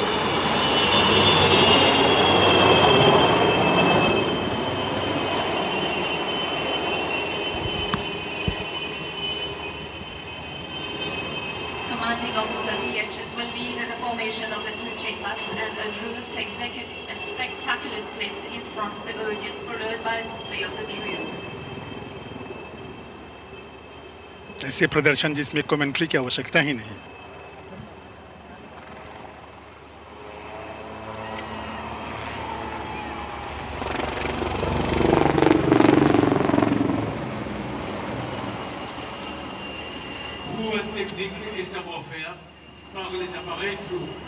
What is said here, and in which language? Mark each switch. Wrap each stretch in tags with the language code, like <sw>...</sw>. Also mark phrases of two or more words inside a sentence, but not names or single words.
<en>Commanding officer PHS will lead the formation of the two Chetlaks and a Dhruv to execute a spectacular split in front of the audience, followed by a display of the Dhruv.</en> <hi>ऐसे प्रदर्शन जिसमें कमेंट्री की आवश्यकता ही नहीं।</hi> <fr>Prouesse technique et savoir-faire par les appareils Joule.</fr>